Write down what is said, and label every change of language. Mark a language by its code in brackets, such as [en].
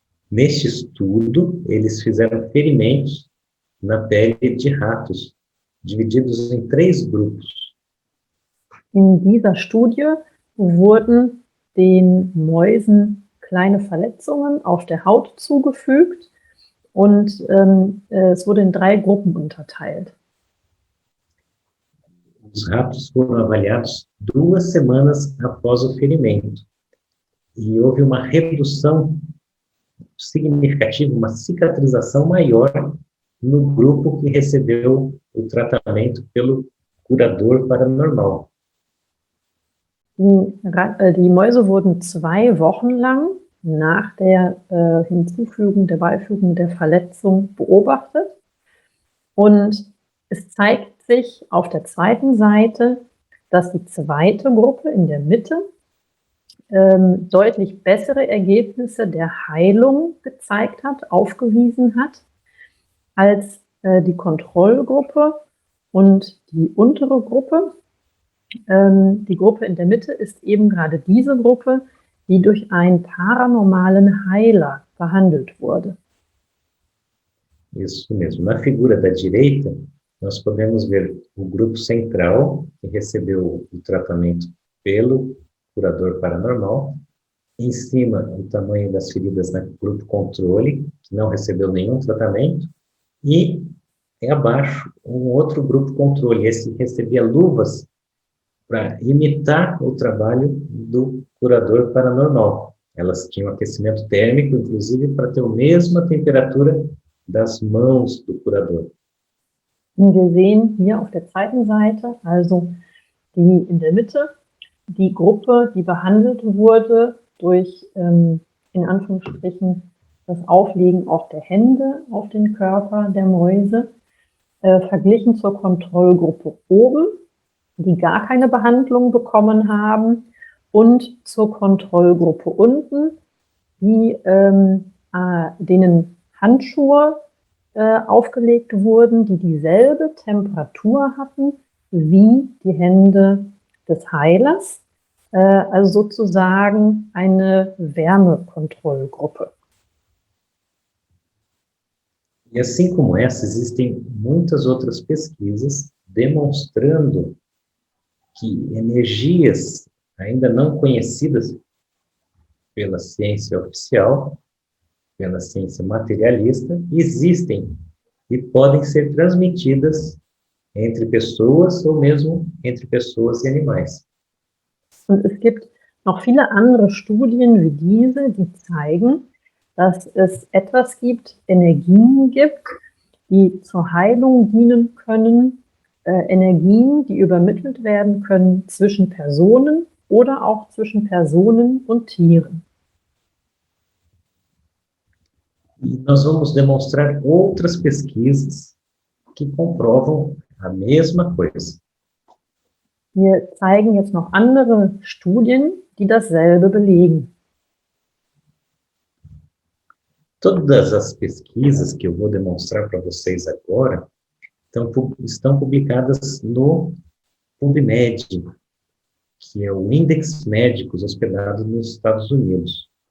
[pt] Neste estudo, eles fizeram ferimentos na pele de ratos, divididos em 3 grupos. [de] In dieser Studie wurden den Mäusen kleine Verletzungen auf der Haut zugefügt und es wurde in 3 Gruppen unterteilt. [pt] Os ratos foram avaliados 2 semanas após o ferimento e houve uma redução significativa, uma cicatrização maior no grupo que recebeu o tratamento pelo curador paranormal. [de] Die Mäuse wurden 2 Wochen lang nach der Beifügung der Verletzung beobachtet und es zeigt sich auf der zweiten Seite, dass die zweite Gruppe in der Mitte deutlich bessere Ergebnisse der Heilung aufgewiesen hat, als die Kontrollgruppe und die untere Gruppe. Die Gruppe in der Mitte ist eben gerade diese Gruppe, die durch einen paranormalen Heiler behandelt wurde. [pt] Isso mesmo. Na figura da direita, nós podemos ver o grupo central, que recebeu o tratamento pelo curador paranormal. Em cima, o tamanho das feridas no grupo controle, que não recebeu nenhum tratamento. E abaixo, um outro grupo controle, esse recebia luvas para imitar o trabalho do curador paranormal. Elas tinham aquecimento térmico, inclusive, para ter a mesma temperatura das mãos do curador. [de] Und wir sehen hier auf der zweiten Seite, also die in der Mitte, die Gruppe, die behandelt wurde durch, in Anführungsstrichen, das Auflegen auch der Hände auf den Körper der Mäuse, verglichen zur Kontrollgruppe oben, die gar keine Behandlung bekommen haben, und zur Kontrollgruppe unten, die, denen Handschuhe aufgelegt wurden, die dieselbe Temperatur hatten wie die Hände des Heilers, also sozusagen eine Wärmekontrollgruppe. [pt] E assim como essa, existem muitas outras pesquisas demonstrando que energias ainda não conhecidas pela ciência oficial, pela ciência materialista, existem e podem ser transmitidas entre pessoas ou mesmo entre pessoas e animais. [de] Und es gibt noch viele andere Studien wie diese, die zeigen, dass es etwas gibt, Energien gibt, die zur Heilung dienen können, Energien, die übermittelt werden können zwischen Personen oder auch zwischen Personen und Tieren. [pt] E nós vamos demonstrar outras pesquisas que comprovam a mesma coisa. [de] Wir zeigen jetzt noch andere Studien, die dasselbe belegen. [pt] Todas as pesquisas que eu vou demonstrar para vocês agora estão publicadas no PubMed, que é o Index Médicos hospedado nos Estados Unidos.